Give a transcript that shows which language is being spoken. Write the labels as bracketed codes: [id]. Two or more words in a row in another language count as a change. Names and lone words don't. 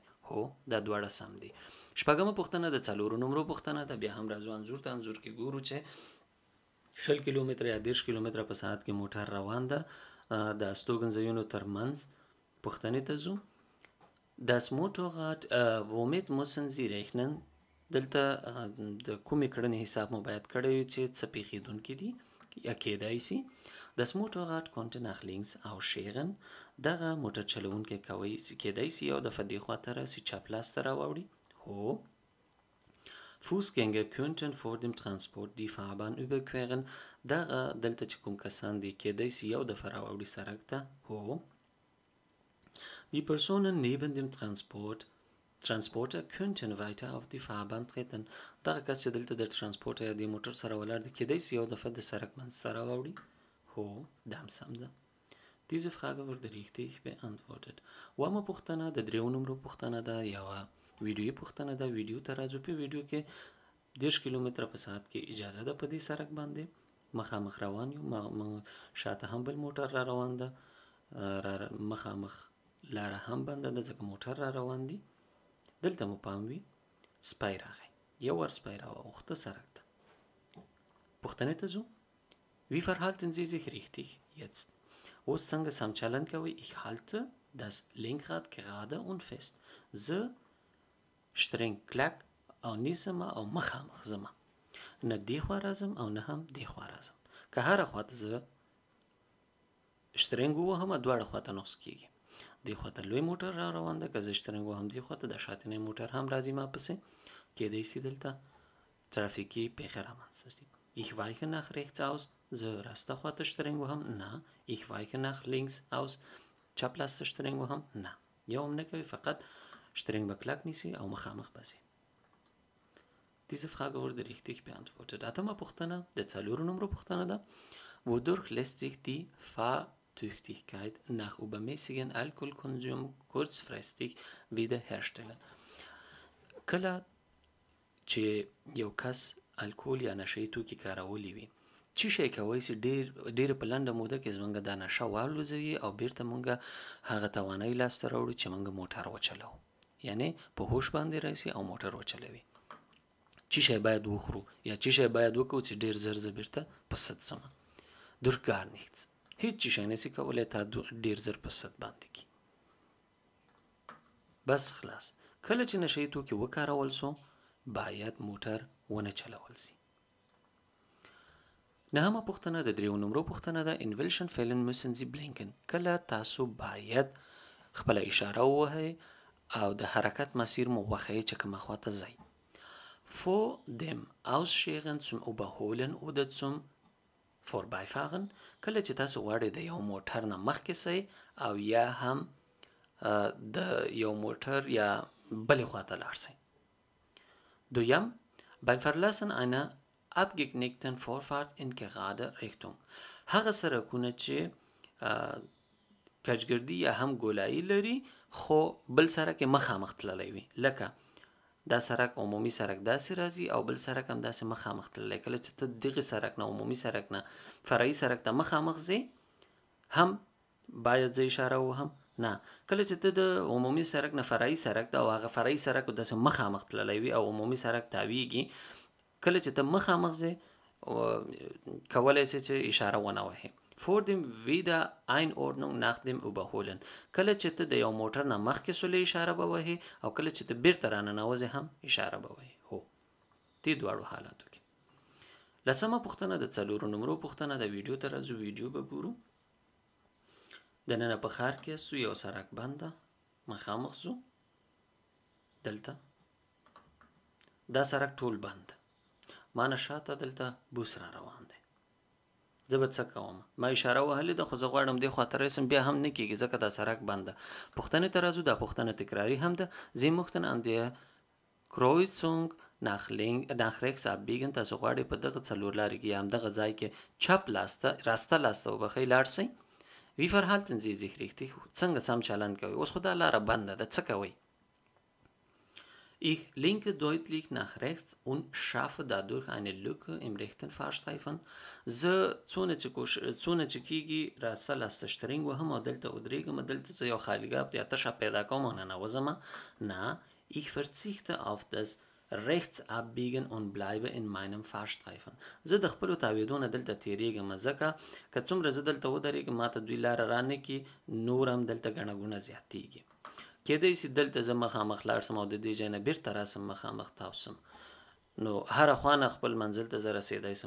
[ps] هو دا دواړه سم دي. شپږمه پوښتنه د څلورو نمرو پوښتنه ده. بیا هم راځو انځور ته. انځور کې ګورو چې 20 کیلومتره یا 30 کیلومتره په ساعت کې موټر روان ده د استوګنځایونو ترمنځ. پوښتنې ته ځو. [de] Das Motorrad womit müssen Sie rechnen [ps] دلته د کومې کړنې حساب مو باید کړی وي چې څه پیښېدونکي دي یا کېدای شي. [de] Das Motorrad konnte nach links ausscheren [ps] دغه موټر چلوونکی کېدای شي یو دفعه دې خواته راسي چپ لاس ته راواوړي. هو. [de] Fußgänger könnten vor dem Transport die Fahrbahn überqueren [ps] دغه دلته چې کوم کسان دي کېدای شي یو دفعه راواوړي سړک ته. هو. [de] Die Personen neben dem Transporter könnten weiter auf die Fahrbahn treten [ps] دغه کس چې دلته د ترانسپورټ یا د موټر سره ولاړ دی کېدای شي یو دفعه د سړک منځ ته راواوړي. هو دا هم سم ده. [de] Diese Frage wurde richtig beantwortet. [ps] اومه پوښتنه د دریو نمرو پوښتنه ده. یوه ویډیویي پوښتنه ده. ویډیو ته راځو. په ویډیو کې 30 کیلومتره په ساعت کې اجازه ده په دې سړک باندې مخامخ روان یو شاته هم بل موټر را روان ده مخامخ لاره هم بنده ده ځکه موټر را روان دي. دلته مو پام وي سپی راغی یو ور سپی راواوښته سړک ته. پوښتنې ته ځو. [de] Wie verhalten Sie sich richtig jetzt؟ [ps] اوس څنګه سم چلند کوئ؟ [de] Ich halte das Lenkrad gerade und fest. [ps] زه شترنګ کلک او نیسم او مخامخ ځمه نه دې خوا راځم او نه هم دې خوا راځم. که هره خواته زه شترنګ ووهم دواړه خواته نقص کېږي. دې خواته لوی موټر را روان ده که زه شترنګ ووهم دې خواته د شاتنی موټر هم راځي ما پسې کېدای شي دلته ترافیکي پیښه رامنځته شي. [de] Ich weiche nach rechts aus [ps] زه راسته خواته شترنګ وهم نه. [de] Ich weiche nach links aus [ps] چپ لاس ته شترنګ وهم نه. یو هم نه کوي فقط شترنګ به کلک نیسي او مخامخ به ځي. [de] Diese Frage wurde richtig beantwortet. [ps] اتمه پوښتنه د څلورو نمرو پوښتنه ده. [de] Wodurch lässt sich die Fahrtüchtigkeit nach übermäßigen Alkoholkonsum kurzfristig wiederherstellen؟ [ps] کله چې یو کس الکول یا نشهیي توکي کارولی وي چی شی کولی شي ډېر په لنډه موده کې زموږ دا نشه والوځوي او بیرته مونږ هغه توانایي لاسته راوړو چې مونږ موټر وچلوو یعنی په هوش باندې راشي او موټر وچلوي. چی شی باید وخورو یا چی شی باید وکړو چې ډیر زر زه بیرته په ست سمه. [de] durch gar nichts. [ps] هیڅ چی شی نسی کولی تا ډیر زر په ست باندې کی. بس خلاص. کله چې نشئی توکي وکارول سو باید موټر ونه چلول سي. نهمه پوښتنه د 3 نمبر پوښتنه ده [de] in welchen Fällen müssen Sie blinken. [ps] کله تاسو باید خپل اشاره ووهئ او د حرکت مسیر مو وښیئ چې کومه خواته ځئ. [de] vor dem Ausscheren zum Überholen oder zum Vorbeifahren. [ps] کله چې تاسو غواړئ د یو موټر نه مخکې سئ او یا هم د یو موټر یا بلې خواته لاړ سئ. [de] دویم beim Verlassen einer abgeknickten Vorfahrt in gerade Richtung. [ps] هغه سرکونه چې کجګردي یا هم ګولایي لري خو بل سرک مخامخ تللی وي، لکه دا سرک عمومي سرک داسې راځي او بل سرک هم داسې مخامخ تللی. کله چې ته دغه سرک نه عمومي سرک نه فرعي سرک ته مخامخ ځې هم باید زه اشاره وهم نه. کله چې ته د عمومي سرک نه فرعي سرک ته او هغه فرعي سرک داسې مخامخ تللی وي او عمومي سرک تاویږي، کله چې ته مخامخ ځې کولی شې چې اشاره ونه وهې. [de] vor dem Wiedereinordnung nach dem Überholen. [ps] کله چې ته د یو موټر نه مخکې سولې اشاره به وهې او کله چې ته بیرته راننوځې هم اشاره به وهې. هو دې دواړو حالاتو کې. لسمه پوښتنه د 4 نمبر پوښتنه د ویډیو ته راځو. ویډیو به ګورو. دننه په ښار کې سو یو سرک بند ده، مخامخ ځو. دلته دا سرک ټول بند ده. ما نه شاته دلته بوس را روان دی. زه به څه کوم؟ ما اشاره وهلې ده خو زه غواړم دې خواته رسم، بیا هم نه کېږي ځکه دا سرک بند ده. پوښتنې ته راځو. دا پوښتنه تکراري هم ده. [de] Sie möchten an der Kreuzung nach rechts abbiegen. [ps] تاسو غواړئ په دغه څلور لارې کې یا همدغه ځای کې چپ لاسته راسته لاسته وبخئ لاړ شئ. [de] Wie verhalten Sie sich richtig? [ps] څنګه سم چلند کوئ؟ اوس خو دا لاره بنده ده، څه کوئ؟ [de] Ich lenke deutlich nach rechts und schaffe dadurch eine Lücke im rechten Fahrstreifen. [ps] زه څونه چې کېږي راسته لاسته شترنګ وهم او دلته ودرېږم، دلته زه یو خالیګاه یا تشه پیدا کوم او ننوځم. نه، [de] ich verzichte auf das Rechtsabbiegen und bleibe in meinem Fahrstreifen. [ps] زه د خپلو تاویدو نه دلته تېرېږم ځکه که څومره زه دلته ودرېږم ماته دوی لاره رانه کي، نور هم دلته ګڼه ګوڼه زیاتېږي. کېدای شي دلته زه مخامخ لاړ سم او د دې ځای نه بیرته راسم مخامخ تاو سم، نو هره خوا نه خپل منزل ته زه رسېدی سم.